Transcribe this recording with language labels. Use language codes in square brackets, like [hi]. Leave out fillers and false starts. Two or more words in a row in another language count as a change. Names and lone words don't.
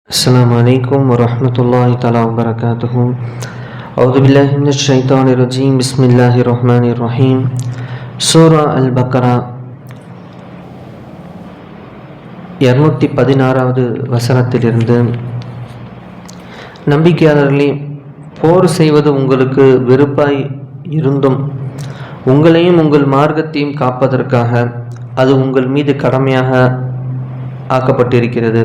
[ar] السلام عليكم ورحمة الله تعالى وبركاته. أعوذ بالله من الشيطان الرجيم. بسم الله الرحمن الرحيم. [ta] சூரா அல் பக்ரா 216வது வசனத்திலிருந்து, நம்பிக்கையாளர்களே, போர் செய்வது உங்களுக்கு வெறுப்பாய் இருந்தும் உங்களையும் உங்கள் மார்க்கத்தையும் காப்பதற்காக அது உங்கள் மீது கடமையாக ஆக்கப்பட்டிருக்கிறது.